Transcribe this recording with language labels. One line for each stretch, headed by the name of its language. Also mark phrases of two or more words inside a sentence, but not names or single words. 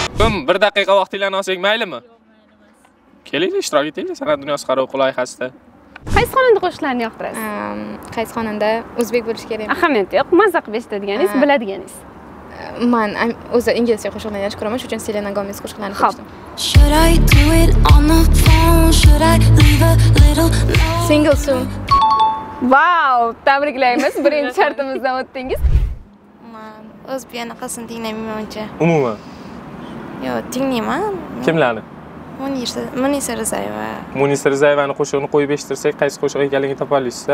Uzbek: Bum, 1 daqiqa vaqtinglarni olsak maylimi? Kelinglar, ishtirok etinglar san'at dunyosi qaroq loyihasida. Qaysi xonanda qo'shiqlarni yoqtirasiz? Qaysi xonanda o'zbek bo'lish kerakmi? Ahamiyati yo'q, maza qilib eshitadiganingiz, biladiganingiz. Men o'zi inglizcha qo'shiqlarni yaxshi ko'raman, shuning uchun Selena Gomez qo'shiqlarini Xo'p.
English: Should I do it on the phone? Should I leave a little note? Single soon.
Uzbek: Wow, tabriklaymiz. Birinchi shartimizdan o'tdingiz. Men o'zbek anaqasini tinglamayman uncha. Umuman. Yo'q, tinglayman. Kimlarni? Munisa Rizayeva. Munisa Rizayevani qo'shig'ini qo'yib eshittirsak, qaysi qo'shiq ekanligini topa olasiz-a?